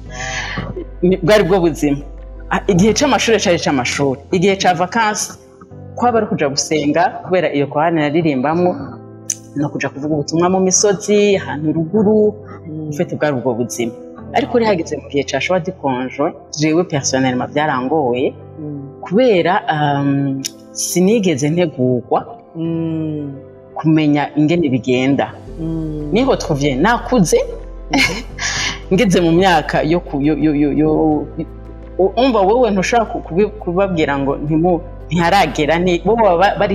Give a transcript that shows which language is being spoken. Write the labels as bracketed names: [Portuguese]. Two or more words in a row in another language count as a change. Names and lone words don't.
[Rundi] bwari bwo buzima igihe c'amashuri cari c'amashuri igihe ca vacances kwaba ari kuja gusenga kubera iyo kohane naririmbamwo no kuja kuvuga ubutumwa mu misozi ahantu ruguru ufite bwari ubwo buzima ariko uri hageze mu gihe ca [French] choix de conjoint [Rundi] jewe personnellement byarangoye kubera sinigeze ntegurwa kumenya ingene bigenda niho twuvye nakuze ngeze mu myaka yo umva wowe ntushobora kubabwira ngo ntiharagera bo bari